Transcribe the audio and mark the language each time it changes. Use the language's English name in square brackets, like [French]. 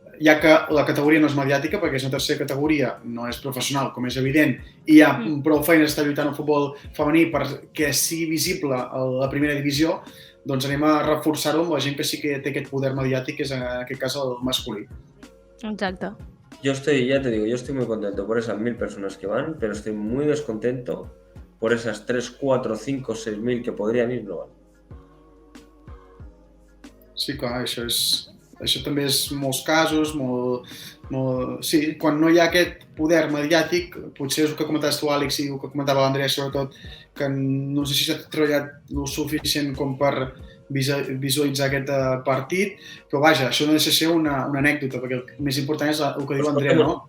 [Catalan] Ja que la categoria no és mediàtica, perquè és una tercera categoria, no és professional, com és evident, i hi ha prou feines d'estar lluitant el futbol femení perquè sigui visible a la primera divisió, doncs anem a reforçar-ho amb la gent que sí que té aquest poder mediàtic, que és en aquest cas el masculí. Exacte. [Spanish] Ya te digo, yo estoy muy contento por esas 1.000 personas que van, pero estoy muy descontento por esas 3, 4, 5, 6.000 que podrían ir no van. [Catalan] Sí, clar, això també és molts casos, sí, quan no hi ha aquest poder mediàtic, potser és el que comentaves tu, Àlex, i el que comentava l'Andrea, sobretot, que no sé si s'ha treballat el suficient com per visualitzar aquest partit, però vaja, això no deixa de ser una anècdota, perquè el més important és el que diu l'Andrea, no?